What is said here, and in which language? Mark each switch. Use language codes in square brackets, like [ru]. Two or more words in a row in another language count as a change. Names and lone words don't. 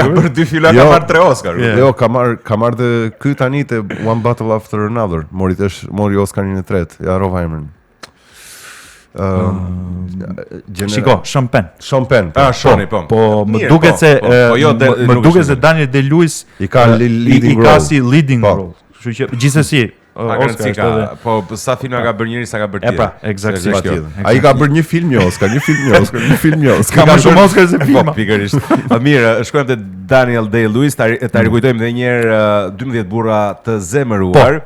[sq] Ka për 2 filma, ka marrë 3 Oscar. Jo, ka marrë dhe ky tani te One Battle After Another. Mori Oscarin e tretë. Ja harrova emrin. Shiko, Sean Penn. Shoni, po. Po më duket se Daniel Day-Lewis i ka [en] leading role. [sq] Kështu që gjithsesi Oscar ka, po sa filma ka bërë njëri sa ka bërë tjetër. E pra, eksaktësisht. Ai ka bërë një film një Oscar. Ka më shumë Oscar se filma. Po pikërisht. Mirë, shkojmë te Daniel Day-Lewis, ta rikujtojmë edhe një herë 12 burra të zemëruar.